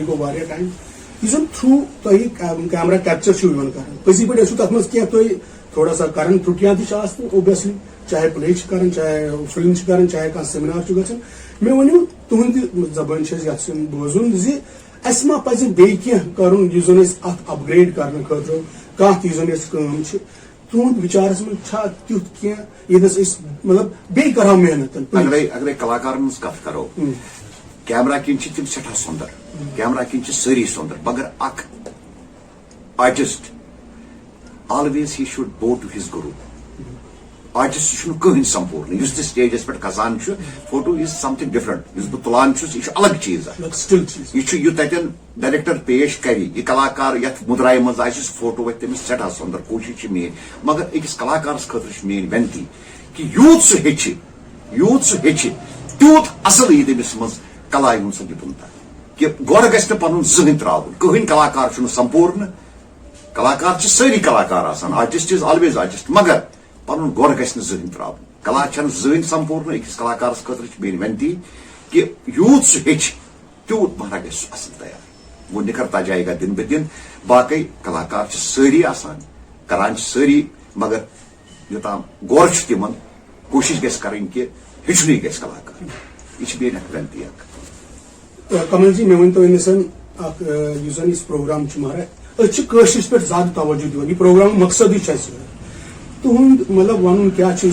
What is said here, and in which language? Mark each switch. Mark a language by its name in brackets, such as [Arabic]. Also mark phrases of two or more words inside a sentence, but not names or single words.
[Kashmiri] گوٚو واریاہ ٹایم یُس زن تھروٗ تۄہہِ [English] camera capture [Kashmiri] چھُو یِوان کران پٔزی پٲٹھۍ ٲسِو تتھ منٛز کینٛہہ تُہۍ تھوڑا سا کران ترُٹیاں تہِ چھِ آسان اوبویسلی چاہے پلے چھِ کران چاہے فلم چھِ کران چاہے کانٛہہ سیمینار چھُ گژھان مےٚ ؤنِو تُہنٛدِ زبٲنۍ چھِ أسۍ یژھان بوزُن زِ اَسہِ ما پزِ بیٚیہِ کینٛہہ کرُن یُس زن أسۍ اتھ اپگریڈ کرنہٕ خٲطرٕ کانٛہہ تہِ یُس زن أسۍ کٲم چھِ تُہنٛد وِچارس منٛز چھا تیُتھ کینٛہہ ییٚتنس أسۍ مطلب بیٚیہِ کرہو محنت اگرے کلاکارن ہٕنٛز کتھ کرو کیمرا کِنۍ چھِ تِم سٮ۪ٹھاہ سُندر کیمرا کِنۍ چھِ سٲری سُندر مگر اکھ آرٹسٹ [English] always he should go to his guru [Kashmiri] آرٹسٹ چھُنہٕ کٕہٕنۍ سمپوٗرن یُس تہِ سٹیجس پٮ۪ٹھ کھسان چھُ [English] photo is something different [Kashmiri] یُس بہٕ تُلان چھُس یہِ چھُ الگ چیٖز یہِ چھُ یہِ تتٮ۪ن ڈایریکٹر پیش کرِ یہِ کلاکار یتھ مُدرایہِ منٛز آسہِ سُہ فوٹو وتھِ تٔمِس سٮ۪ٹھاہ سُندر کوٗشش چھِ میٲنۍ مگر أکِس کلاکارس خٲطرٕ چھِ میٲنۍ ونتی کہِ یوٗت سُہ ہیٚچھِ تیوٗت اصل یی تٔمِس منٛز کلاے ہُنٛد سُہ نِپُنتا کہِ گۄڈٕ گژھِ نہٕ پنُن زٕہٕنۍ تراوُن کٕہٕنۍ کلاکار چھُنہٕ سمپوٗرن کلاکار چھِ سٲری کلاکار آسان [English] artist is always artist [Kashmiri] مگر پنُن گۄڈٕ گژھِ نہٕ زٕہٕنۍ تراوُن کلا چھنہٕ زٕہٕنۍ سمپوٗرن أکِس کلاکارس خٲطرٕ چھِ میٲنۍ ونتی کہِ یوٗت سُہ ہیٚچھِ تیوٗت مہراج گژھِ سُہ اصل تیار [Urdu] وہ نکھرتا جائے گا دن بہ دن [Kashmiri] باقی کلاکار چھِ سٲری آسان کران چھِ سٲری مگر یوٚتام غور چھُ تِمن کوٗشش گژھِ کرٕنۍ کہِ ہیٚچھنُے گژھِ کلاکار یہِ چھِ میٲنۍ اکھ ونتی اکھ. کمل جی مےٚ ؤنۍتو أمِسن اکھ یُس زن یُس پروگرام چھُ مہراج أسۍ چھِ کٲشرِس پٮ۪ٹھ زیادٕ توجہ دِوان یہِ پروگرامُک مقصدٕے چھُ اَسہِ تُہُنٛد مطلب ونُن کیٛاہ چھُ